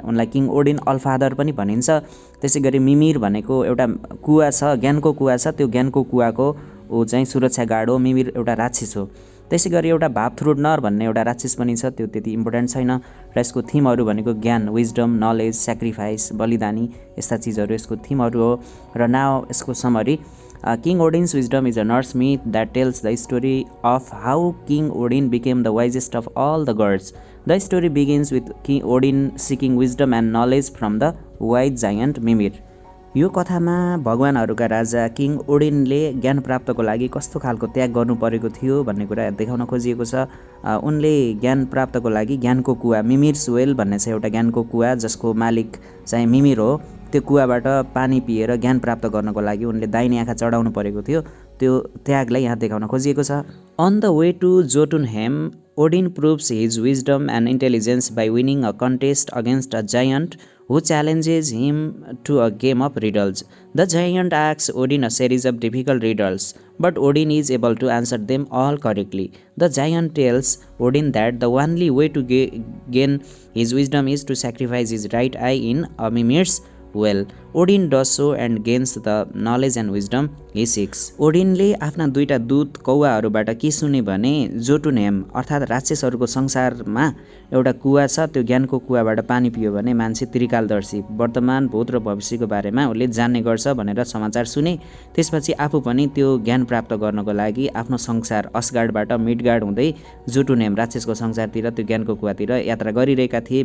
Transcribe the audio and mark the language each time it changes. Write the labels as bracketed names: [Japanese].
[Nepali] उनलाई king Odin अलफादर पनि भनिन्छ। त्यसै गरी मिमिर भनेको एउटा कुवा छ, ज्ञानको कुवा छ, त्यो ज्ञानको कुवाको ऊ चाहिँ सुरक्षा गार्ड हो। मिमिर एउटा राक्षस हो। त्यसै गरी एउटा भापथ्रुडनर भन्ने एउटा राक्षस पनि छ, त्यो त्यति इम्पोर्टेन्ट छैन। र यसको थिमहरू भनेको ज्ञान, विजडम, नलेज, स्याक्रिफाइस, बलिदानी, यस्ता चिजहरू यसको थिमहरू हो। र नाउ यसको summary. [English] King Odin's wisdom is a Norse myth that tells the story of how King Odin became the wisest of all the gods. The story begins with King Odin seeking wisdom and knowledge from the wise giant Mimir. [Nepali] यो कथामा भगवानहरूका राजा king ओडिनले ज्ञान प्राप्तको लागि कस्तो खालको त्याग गर्नु परेको थियो भन्ने कुरा देखाउन खोजिएको छ। उनले ज्ञान प्राप्तको लागि ज्ञानको कुवा, मिमिर्स वेल भन्ने छ एउटा ज्ञानको कुवा जसको मालिक चाहिँ मिमिर हो, त्यो कुवाबाट पानी पिएर ज्ञान प्राप्त गर्नको लागि उनले दाहिने आँखा चढाउनु परेको थियो। त्यो त्यागलाई यहाँ देखाउन खोजिएको छ। [English] On the way to Jotunheim, Odin proves his wisdom and intelligence by winning a contest against a giant who challenges him to a game of riddles. The giant asks Odin a series of difficult riddles, but Odin is able to answer them all correctly. The giant tells Odin that the only way to gain his wisdom is to sacrifice his right eye in a mimir's well. Odin does so and gains the knowledge and wisdom he seeks. [Nepali] ओडिनले आफ्ना दुईटा दूत कौवाहरूबाट के सुने भने जोटुनहेम अर्थात् राक्षसहरूको संसारमा एउटा कुवा छ, त्यो ज्ञानको कुवाबाट पानी पियो भने मान्छे त्रिकालदर्शी, वर्तमान भूत र भविष्यको बारेमा उसले जान्ने गर्छ भनेर समाचार सुने। त्यसपछि आफू पनि त्यो ज्ञान प्राप्त गर्नको लागि आफ्नो संसार असगाडबाट मिडगाड हुँदै जोटुनहेम राक्षसको संसारतिर त्यो ज्ञानको कुवातिर यात्रा गरिरहेका थिए।